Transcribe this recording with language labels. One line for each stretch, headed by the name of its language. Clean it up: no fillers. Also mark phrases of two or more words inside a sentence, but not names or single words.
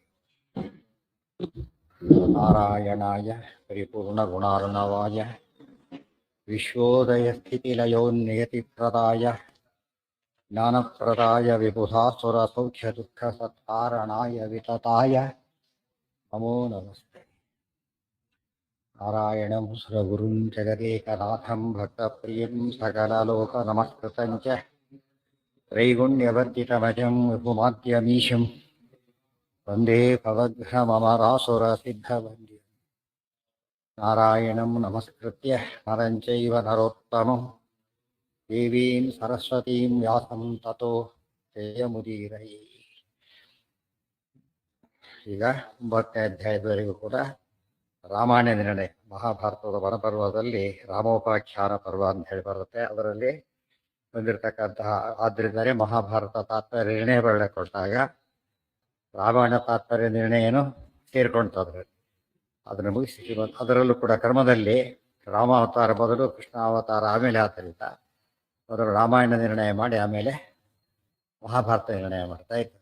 Sanskrit: ನಾರಾಯಣಾಯ ಪರಿಪೂರ್ಣಗುಣಾರ್ಣವಾಯ ವಿಶ್ವೋದಯಸ್ಥಿತಿಲಯೋನ್ನಿಯತಿಪ್ರದಾಯ ಜ್ಞಾನಪ್ರದಾಯ ವಿಬುಧಾಸುರಸೌಖ್ಯದುಃಖಸತ್ಕಾರಣಾಯ ವಿತತಾಯ ನಮೋ ನಮಸ್ತೆ. ನಾರಾಯಣಂ ಸುರಗುರುಂ ಜಗದೇಕನಾಥಂ ಭಕ್ತಪ್ರಿಯಂ ಸಕಲಲೋಕನಮಸ್ಕೃತಂ ಚ ತ್ರೈಗುಣ್ಯವರ್ಜಿತಮಜಂ ವಿಭುಮಾದ್ಯಮೀಶಂ ವಂದೇ ಭವಘ್ನಮರಾಸುರಸಿದ್ಧವಂದ್ಯಂ. ನಾರಾಯಣಂ ನಮಸ್ಕೃತ್ಯ ನರಂ ಚೈವ ನರೋತ್ತಮಂ ದೇವೀಂ ಸರಸ್ವತೀಂ ವ್ಯಾಸಂ ತತೋ ಜಯಮುದೀರಯೇ.
Kannada: ಈಗ 9ನೇ ಅಧ್ಯಾಯದವರೆಗೂ ಕೂಡ ರಾಮಾಯಣ ನಿರ್ಣಯ, ಮಹಾಭಾರತದ ವನಪರ್ವದಲ್ಲಿ ರಾಮೋಪಾಖ್ಯಾನ ಪರ್ವ ಅಂತ ಹೇಳಿ ಬರುತ್ತೆ. ಅದರಲ್ಲಿ ಬಂದಿರತಕ್ಕಂತಹ ಆದ್ದರಿಂದಲೇ ಮಹಾಭಾರತ ತಾತ್ಪರ್ಯ ನಿರ್ಣಯ ಬರಳೆ ಕೊಟ್ಟಾಗ ರಾಮಾಯಣ ತಾತ್ಪರ್ಯ ನಿರ್ಣಯನು ಸೇರ್ಕೊಳ್ತದ್ರೆ ಅದನ್ನು ಮುಗಿಸಿ ಅದರಲ್ಲೂ ಕೂಡ ಕ್ರಮದಲ್ಲಿ ರಾಮಾವತಾರ ಬದಲು ಕೃಷ್ಣಾವತಾರ ಆಮೇಲೆ ಆದ್ದರಿಂದ ಮೊದಲು ರಾಮಾಯಣ ನಿರ್ಣಯ ಮಾಡಿ ಆಮೇಲೆ ಮಹಾಭಾರತ ನಿರ್ಣಯ ಮಾಡ್ತಾ ಇದ್ದಾರೆ.